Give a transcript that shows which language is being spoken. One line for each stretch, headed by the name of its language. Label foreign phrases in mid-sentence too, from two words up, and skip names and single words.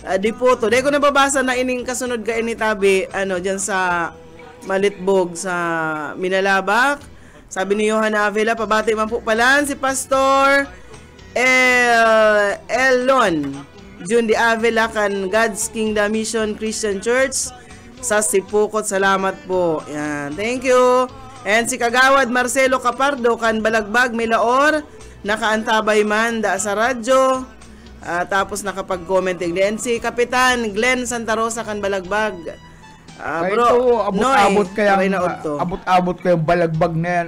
Bikol: Dahil ko nababasa na ining kasunod ka initabi, dyan sa Malitbog sa Minalabak. Sabi ni Johan Avila, pabati man po palan si Pastor Elon Jun Di Avila kan God's Kingdom Mission Christian Church sa Sipukot. Salamat po. Yan.
English: Thank you.
Bikol: And si Kagawad Marcelo Capardo kan Balagbag, Milaor, nakaantabay man da sa radyo.
Filipino: Tapos nakapag-comment din. Si Kapitan Glenn Santa Rosa kan Balagbag. Bro,
Bikol: abot-abot kayang Balagbag na yan.